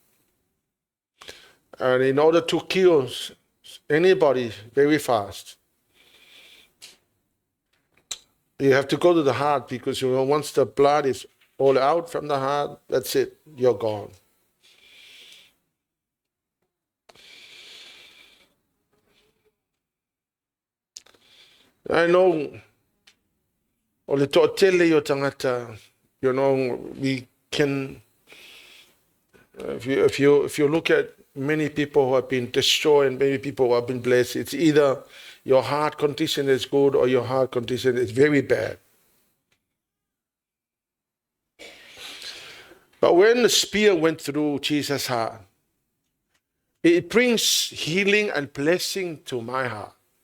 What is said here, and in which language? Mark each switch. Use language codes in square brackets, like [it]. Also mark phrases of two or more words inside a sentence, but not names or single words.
[en] And in order to kill anybody very fast, you have to go to the heart, because once the blood is all out from the heart, that's it, you're gone. I know, [sm] o le to'atele o tangata, [en] we can, if you look at many people who have been destroyed and many people who have been blessed. It's either your heart condition is good or your heart condition is very bad. But when the spear went through Jesus' heart, it brings healing and blessing to my heart.